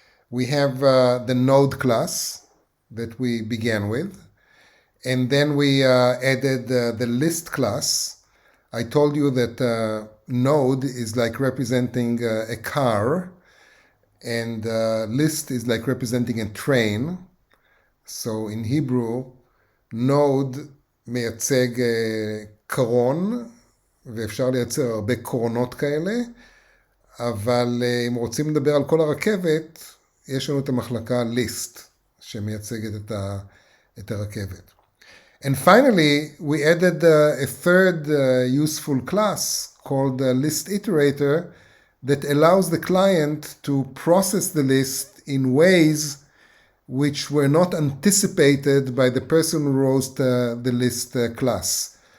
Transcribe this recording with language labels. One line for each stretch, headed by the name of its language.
English: We have the node class that we began with, and then we added the list class. I told you that node is like representing a car, and list is like representing a train. So in Hebrew,
Hebrew: node מייצג קרון, ואפשר לייצר הרבה קרונות כאלה, אבל אם רוצים לדבר על כל הרכבת, יש לנו את המחלקה list, שמייצגת את הרכבת.
English: And finally, we added a third useful class called list iterator that allows the client to process the list in ways which were not anticipated by the person who wrote the list class.